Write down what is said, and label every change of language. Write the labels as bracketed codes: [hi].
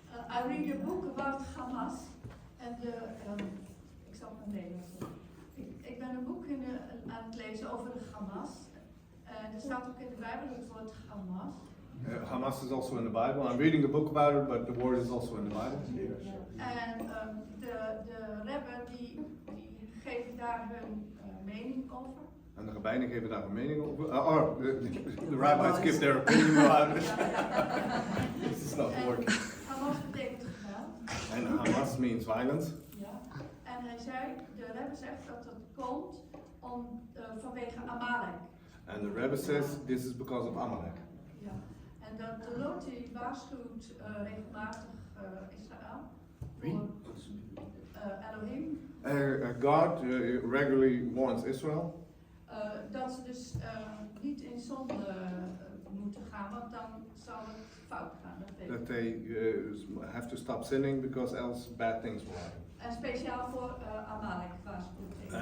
[en] I read a book about Hamas [nl] en ik zal het in Nederlands doen. Ik ben een boek aan het lezen over de Hamas. Er staat ook in de Bijbel het woord Hamas. [en] Hamas is also in the Bible. I'm reading a book about it, but the word is also in the Bible. [nl] En de rebben die geven daar hun mening over. En de rabbijnen geven daar een mening over. [en] The rabbis give their opinion about it. This is not working. [nl] Hamas betekent geweld. [en] And Hamas means violence. [nl] Ja. En de rebbe zegt dat het komt vanwege Amalek. [en] And the Rebbe says this is because of Amalek. [nl] Ja. En de Lord die waarschuwt regelmatig Israël voor Elohim. [en] God regularly warns Israel. [nl] Dat ze dus niet in zonde moeten gaan, want dan zal het fout gaan. [en] That they have to stop sinning because else bad things will happen. [nl] En speciaal voor Amalek waarschuwt hij.